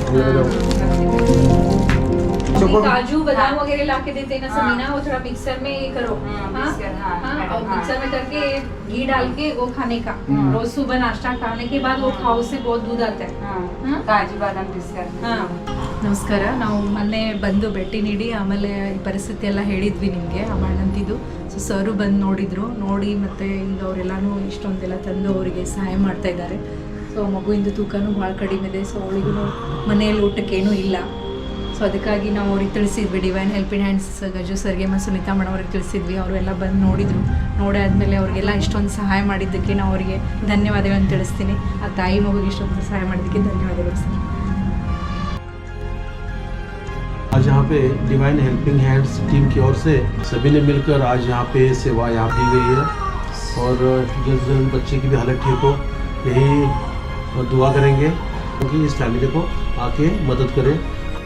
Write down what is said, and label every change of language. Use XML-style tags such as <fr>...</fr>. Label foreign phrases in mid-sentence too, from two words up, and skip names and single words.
<hi>काजू बादाम वगैरह ला के देते हैं ना समीना, वो थोड़ा मिक्सर में ये करो। और मिक्सर में करके घी डाल के वो खाने का, रोज सुबह नाश्ता खाने के बाद वो खाओ, उससे बहुत दूध आता है। काजू बादाम पिस्कर।</hi> <kn>ನಮಸ್ಕಾರ. ನಾವು ಮೊನ್ನೆ ಬಂದು ಭೇಟಿ ನೀಡಿ ಆಮೇಲೆ ಈ ಪರಿಸ್ಥಿತಿ ಎಲ್ಲ ಹೇಳಿದ್ವಿ ನಿಮಗೆ ಅಮ್ಮಣ್ಣಂತಿದ್ದು. ಸೊ ಸರು ಬಂದು ನೋಡಿದರು, ನೋಡಿ ಮತ್ತು ಈಗ ಅವರೆಲ್ಲನೂ ಇಷ್ಟೊಂದೆಲ್ಲ ತಂದು ಅವರಿಗೆ ಸಹಾಯ ಮಾಡ್ತಾ ಇದ್ದಾರೆ. ಸೊ ಮಗುವಿಂದು ತೂಕನೂ ಭಾಳ ಕಡಿಮೆ ಇದೆ. ಸೊ ಅವಳಿಗೂ ಮನೆಯಲ್ಲಿ ಊಟಕ್ಕೇನೂ ಇಲ್ಲ. ಸೊ ಅದಕ್ಕಾಗಿ ನಾವು ಅವ್ರಿಗೆ ತಿಳಿಸಿದ್ವಿ, ಡಿವೈನ್ ಹೆಲ್ಪಿಂಗ್ ಹ್ಯಾಂಡ್ಸ್ ಗಜು ಸರ್ಗೆ ಮತ್ತು ಸುನೀತಾ ಮೇಡಮ್ ಅವ್ರಿಗೆ ತಿಳಿಸಿದ್ವಿ. ಅವರೆಲ್ಲ ಬಂದು ನೋಡಿದರು. ನೋಡಾದ್ಮೇಲೆ ಅವ್ರಿಗೆಲ್ಲ ಇಷ್ಟೊಂದು ಸಹಾಯ ಮಾಡಿದ್ದಕ್ಕೆ ನಾವು ಅವರಿಗೆ ಧನ್ಯವಾದಗಳನ್ನು ತಿಳಿಸ್ತೀನಿ. ಆ ತಾಯಿ ಮಗುಗೆ ಇಷ್ಟೊಂದು ಸಹಾಯ ಮಾಡಿದ್ದಕ್ಕೆ ಧನ್ಯವಾದಗಳು ಸರ್.</kn> <hi>आज यहाँ पे डिवाइन हेल्पिंग हैंड्स टीम की ओर से सभी ने मिलकर आज यहाँ पे सेवा यहाँ दी गई है और जल्द जल्द बच्चे की भी हालत ठीक हो यही दुआ करेंगे क्योंकि इस फैमिली को आके मदद करें।</hi>